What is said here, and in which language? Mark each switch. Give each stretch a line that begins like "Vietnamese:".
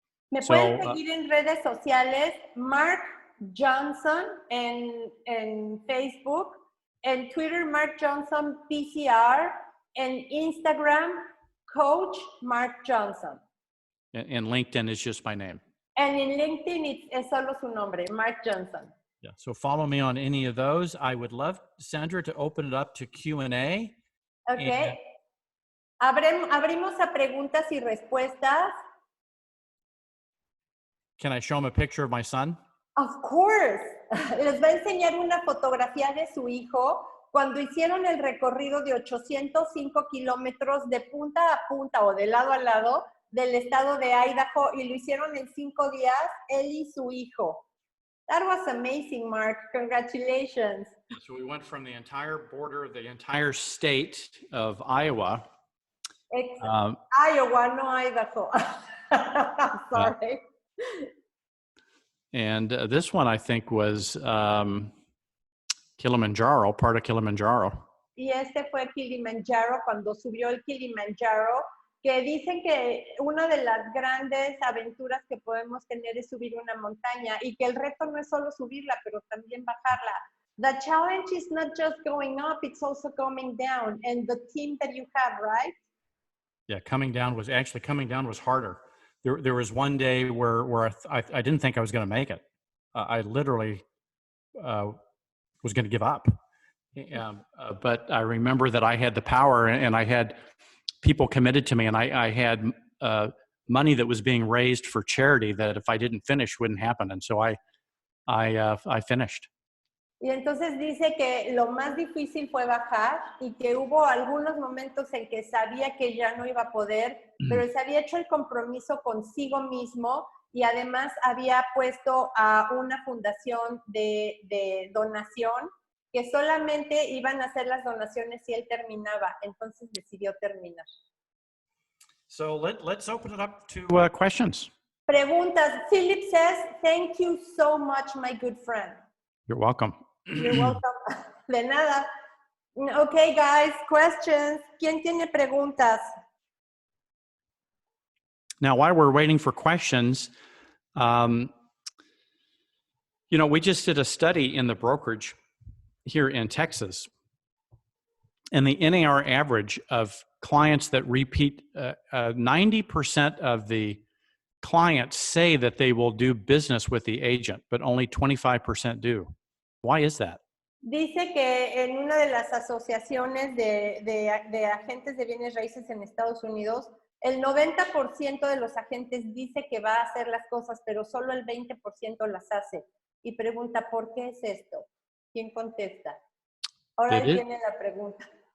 Spanish: Me pueden seguir en redes sociales, Mark Johnson en Facebook, en Twitter, Mark Johnson PCR, en Instagram, Coach Mark Johnson.
English: And LinkedIn is just my name. And in
Spanish: LinkedIn, es solo su nombre, Mark Johnson.
English: Yeah, so follow me on any of those. I would love, Sandra, to open it up to Q&A. Ok.
Spanish: Abrimos a preguntas y respuestas.
English: Can I show them a picture of my son? Of course.
Spanish: Les va a enseñar una fotografía de su hijo cuando hicieron el recorrido de 805 kilómetros de punta a punta o de lado a lado del estado de Idaho y lo hicieron en 5 días, él y su hijo.
English: That was amazing, Mark. Congratulations. So we went from the entire border of the entire state of Iowa. Iowa, no Idaho. Sorry. And this one, I think, was Kilimanjaro, part of Kilimanjaro.
Spanish: Y este fue Kilimanjaro, cuando subió el Kilimanjaro, que dicen que una de las grandes aventuras que podemos tener es subir una montaña y que el reto no es solo subirla, pero también bajarla.
English: The challenge is not just going up, it's also coming down. And the team that you have, right? Yeah, coming down was harder. There was one day where I didn't think I was going to make it. I literally was going to give up. But I remember that I had the power and I had people committed to me, and I had money that was being raised for charity that if I didn't finish wouldn't happen. And so I finished.
Spanish: Y entonces dice que lo más difícil fue bajar y que hubo algunos momentos en que sabía que ya no iba a poder, pero se había hecho el compromiso consigo mismo y además había puesto a una fundación de donación que solamente iban a hacer las donaciones si él terminaba. Entonces decidió terminar.
English: So let's open it up to questions.
Spanish: Preguntas.
English: Philip says, thank you so much, my good friend. You're welcome. You're welcome.
Spanish: De nada.
English: Okay, guys, questions.
Spanish: ¿Quién tiene preguntas?
English: Now, while we're waiting for questions, we just did a study in the brokerage here in Texas, and the NAR average of clients that repeat, 90% of the clients say that they will do business with the agent, but only 25% do. Why is that?
Spanish: Dice que en una de las asociaciones de agentes de bienes raíces en Estados Unidos, el 90% de los agentes dice que va a hacer las cosas, pero solo el 20% las hace. Y pregunta, ¿por qué es esto? ¿Quién contesta? Ahora él tiene la pregunta.